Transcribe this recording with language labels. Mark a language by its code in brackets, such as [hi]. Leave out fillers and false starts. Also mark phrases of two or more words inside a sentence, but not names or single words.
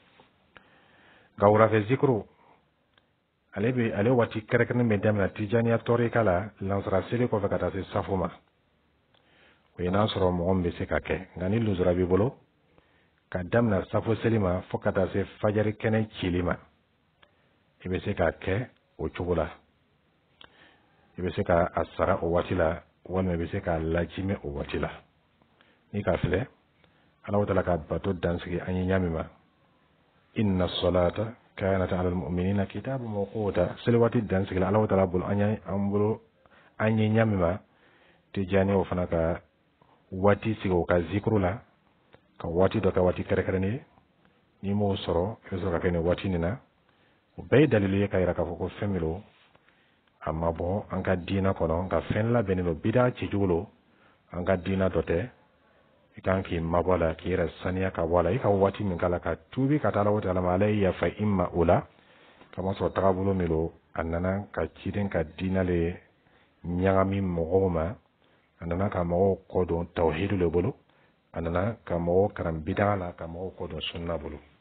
[bm] nka wulafɛ zikuru ale waati kɛrɛnkɛrɛnnen bɛ daminɛ tijaniya tɔrika la lansara seli kɔfɛ ka taa se safo ma o ye n'a sɔrɔ mɔgɔ min bɛ se ka kɛ nka ni luzura b'i bolo ka daminɛ safo seli ma fo ka taa se fajari kɛnɛ cili ma i bɛ se ka kɛ o cogo la i bɛ se ka a sara o waati la walima i bɛ se ka lajimɛ o waati la ni ka filɛ [ar] الله تعالى [bm] ka bato dansigi an ye ɲami ma [ar] إن الصلاة كانت على المؤمنين كتابا موقوتا [bm] seli waati dansigi la [ar] الله تعالى [bm] bolo an ye ɲami ma tijani o fana ka waati sigi o ka zikru la ka waati dɔ kɛ waati kɛrɛnkɛrɛnnen ni m'o sɔrɔ i bɛ sɔrɔ ka kɛ nin waati nin na o bɛɛ ye dalilu ye ka yira k'a fɔ ko fɛn min don a ma bɔ an ka diina kɔnɔ nka fɛn labɛnnen don bida cijugu lo an ka diina dɔ tɛ i kan k'i mabɔ a la k'i yɛrɛ saniya ka bɔ a la i ka waati min k'a la ka tuubi ka taa ala wata ma ala ye yafa i ma o la kama sɔrɔ tagabolo min don a nana ka ciden ka diina le ɲagami mɔgɔw ma a nana ka mɔgɔw kɔ don tawhidu le bolo a nana ka mɔgɔw karan bida la ka mɔgɔw kɔ don sunna bolo